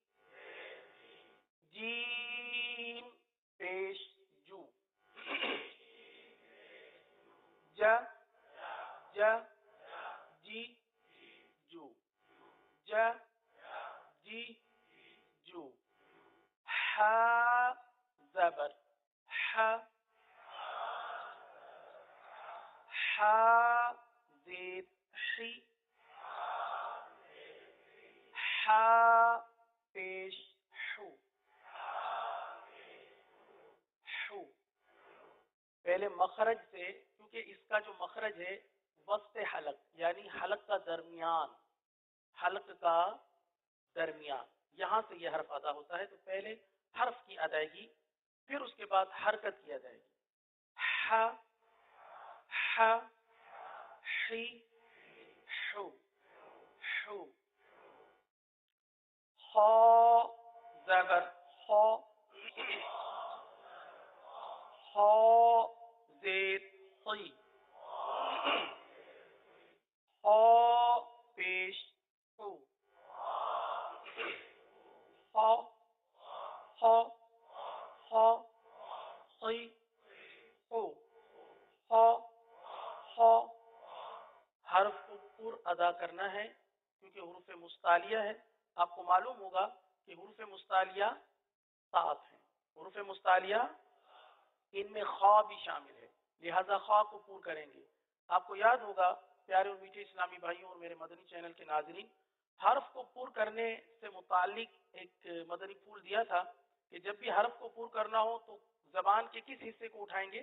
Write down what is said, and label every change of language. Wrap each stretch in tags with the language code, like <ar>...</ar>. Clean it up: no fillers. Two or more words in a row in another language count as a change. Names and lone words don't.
<ur>جیم پیش جو. جا جا جی جو. جا جی جو. ہا زبر ہا. ہا زیر حی. ہا پیش حو. حو. پہلے مخرج سے, کیونکہ اس کا جو مخرج ہے وسط حلق, یعنی حلق کا درمیان, حلق کا درمیان, یہاں سے یہ حرف ادا ہوتا ہے. تو پہلے حرف کی ادائیگی, پھر اس کے بعد حرکت کی ادائیگی. ح ح حی حو حو. خا زبر خا. خا زیر خی. خا پیش خو. خا خا خا خی خو. خا خا. حرف کو پر ادا کرنا ہے کیونکہ حروف مستعلیہ ہے. آپ کو معلوم ہوگا کہ حروف مستعلیہ 7 ہیں. حروف مستعلیہ ان میں خا بھی شامل ہے, لہذا خا کو پور کریں گے. آپ کو یاد ہوگا پیارے اور میٹھے اسلامی بھائیوں اور میرے مدنی چینل کے ناظرین, حرف کو پور کرنے سے متعلق ایک مدنی پھول دیا تھا کہ جب بھی حرف کو پور کرنا ہو تو زبان کے کس حصے کو اٹھائیں گے؟</ur>